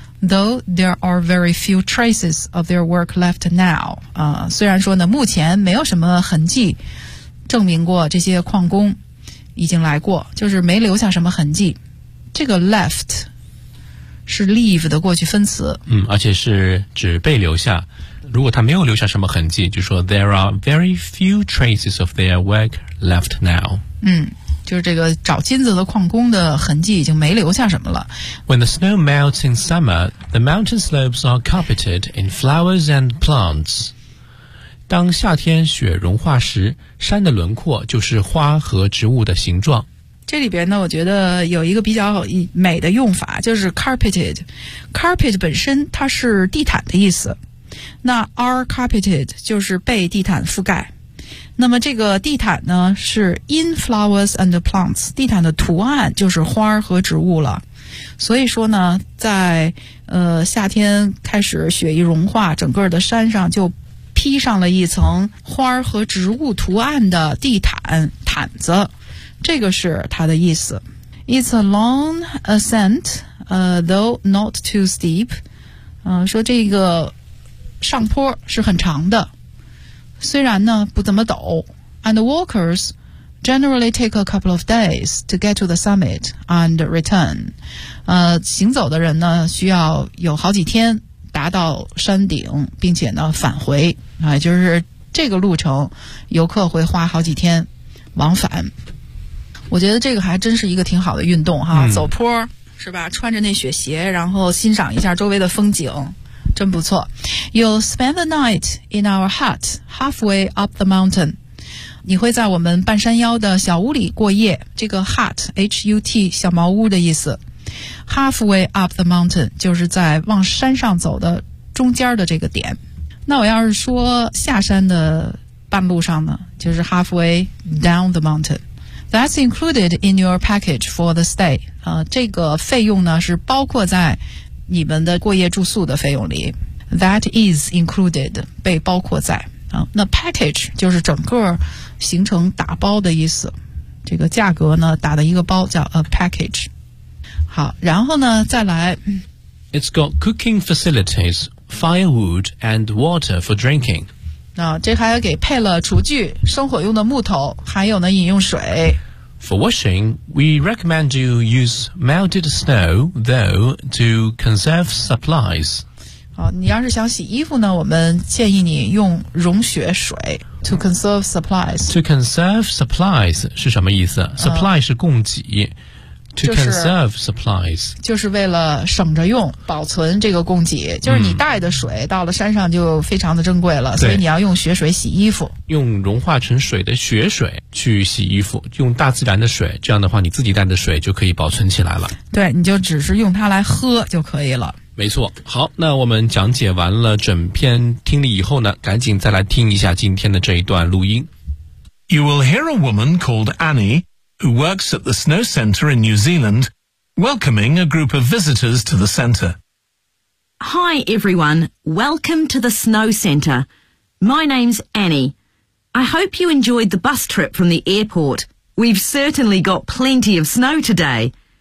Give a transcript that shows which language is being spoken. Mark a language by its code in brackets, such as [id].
[en] Though there are very few traces of their work left now. [zh] 虽然说呢，目前没有什么痕迹证明过这些矿工已经来过，就是没留下什么痕迹。这个 left 是 leave 的过去分词。嗯，而且是指被留下。如果他没有留下什么痕迹，就说 [en] there are very few traces of their work left now. [zh] 嗯。就是这个找金子的矿工的痕迹已经没留下什么了。 [en] When the snow melts in summer, the mountain slopes are carpeted in flowers and plants. [zh] 当夏天雪融化时，山的轮廓就是花和植物的形状。这里边呢，我觉得有一个比较美的用法，就是 carpeted。 Carpet 本身它是地毯的意思，那 are carpeted 就是被地毯覆盖。那么这个地毯呢是 [en] in flowers and plants， [zh] 地毯的图案就是花和植物了。所以说呢，在夏天开始雪一融化，整个的山上就披上了一层花和植物图案的地毯毯子，这个是它的意思。 [en] It's a long ascent though not too steep， [zh] 说这个上坡是很长的，虽然呢不怎么陡。 [en] And the walkers generally take a couple of days to get to the summit and return. [zh] 行走的人呢需要有好几天达到山顶并且呢返回。就是这个路程游客会花好几天往返。我觉得这个还真是一个挺好的运动哈，走坡是吧，穿着那雪鞋然后欣赏一下周围的风景。真不错。 [en] You'll spend the night in our hut halfway up the mountain. [zh] 你会在我们半山腰的小屋里过夜，这个 hut H-U-T 小茅屋的意思。 [en] Halfway up the mountain [zh] 就是在往山上走的中间的这个点。那我要是说下山的半路上呢，就是 [en] halfway down the mountain。 That's included in your package for the stay、 [zh] 这个费用呢是包括在你们的过夜住宿的费用里。 [en] That is included [zh] 被包括在、那 package 就是整个行程打包的意思，这个价格呢打的一个包叫 [en] a package。 [zh] 好，然后呢再来， [en] It's got cooking facilities, firewood and water for drinking。 [zh] 这还给配了厨具、生火用的木头，还有呢饮用水。 [en] For washing, we recommend you use melted snow, though, to conserve supplies. [zh] 你要是想洗衣服呢，我们建议你用融雪水 [en] to conserve supplies. To conserve supplies [zh] 是什么意思？Supply 是供给。 [en] To conserve supplies [zh] 就是为了省着用，保存这个供给，就是你带的水到了山上就非常的珍贵了，所以你要用雪水洗衣服，用融化成水的雪水去洗衣服，用大自然的水，这样的话你自己带的水就可以保存起来了，对，你就只是用它来喝就可以了。没错。好，那我们讲解完了整篇听力以后呢，赶紧再来听一下今天的这一段录音。 [en] You will hear a woman called AnnieWho works at the Snow Centre in New Zealand, welcoming a group of visitors to the centre. Hi everyone, welcome to the Snow Centre. My name's Annie. I hope you enjoyed the bus trip from the airport. We've certainly got plenty of snow today.